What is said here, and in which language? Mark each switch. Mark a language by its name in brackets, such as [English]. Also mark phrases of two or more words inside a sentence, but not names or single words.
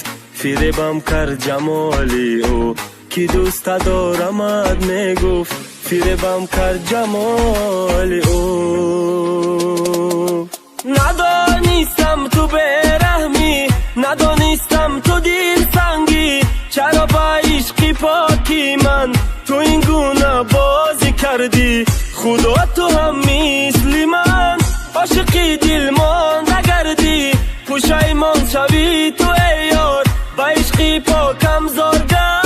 [Tajik] фиребам кард ҷамоли ӯ ки дӯста дорамад мегуфт. фиребам кард ҷамоли ӯ. надонистам ту бераҳмӣ, надонистам ту дилсангӣ. [Persian] چرا با عشقی پاکی من تو این گونه بازی کردی؟ خدا تو هم مثل من عاشقی دل مانده گردی، پشیمان شوی تو ای یار با عشقی پاکم زار گردی.